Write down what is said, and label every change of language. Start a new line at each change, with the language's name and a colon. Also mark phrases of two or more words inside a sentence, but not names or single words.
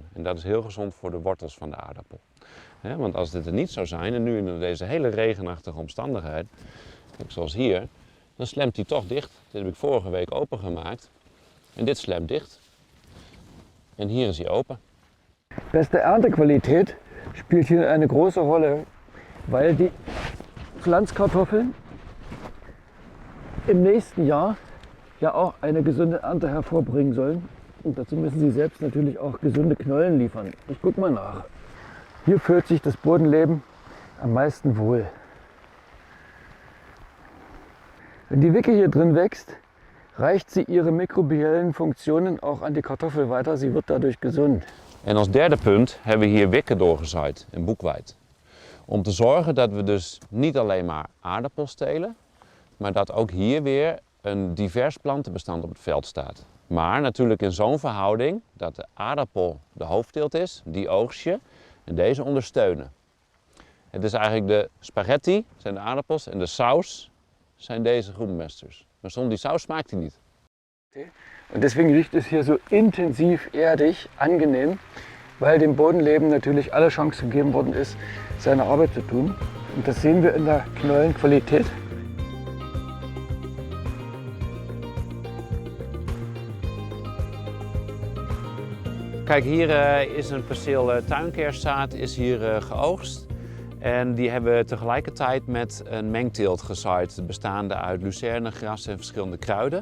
Dutch: En dat is heel gezond voor de wortels van de aardappel. Want als dit er niet zou zijn, en nu in deze hele regenachtige omstandigheid, kijk, zoals hier, dan slemt hij toch dicht. Dit heb ik vorige week opengemaakt. En dit slemt dicht. En hier is hij open.
German: Beste Erntequalität spielt hier eine große Rolle, weil die Pflanzkartoffeln im nächsten Jahr ja auch eine gesunde Ernte hervorbringen sollen. Und dazu müssen sie selbst natürlich auch gesunde Knollen liefern. Ich guck mal nach. Hier fühlt sich das Bodenleben am meisten wohl. Wenn die Wicke hier drin wächst, reicht sie ihre mikrobiellen Funktionen auch an die Kartoffel weiter. Sie wird dadurch gesund.
Dutch: En als derde punt hebben we hier wikken doorgezaaid en boekweit. Om te zorgen dat we dus niet alleen maar aardappels telen, maar dat ook hier weer een divers plantenbestand op het veld staat. Maar natuurlijk in zo'n verhouding dat de aardappel de hoofdteelt is, die oogst je en deze ondersteunen. Het is eigenlijk de spaghetti, zijn de aardappels, en de saus zijn deze groenbemesters. Maar zonder die saus smaakt hij niet.
German: Und deswegen riecht es hier so intensiv erdig, angenehm, weil dem Bodenleben natürlich alle Chance gegeben worden ist, seine Arbeit zu tun. Und das sehen wir in der Knollenqualität.
Dutch: Kijk, hier is een perceel tuinkerszaad is hier geoogst. En die hebben we tegelijkertijd met een mengteelt gezaaid, bestaande uit lucerne, gras en verschillende kruiden.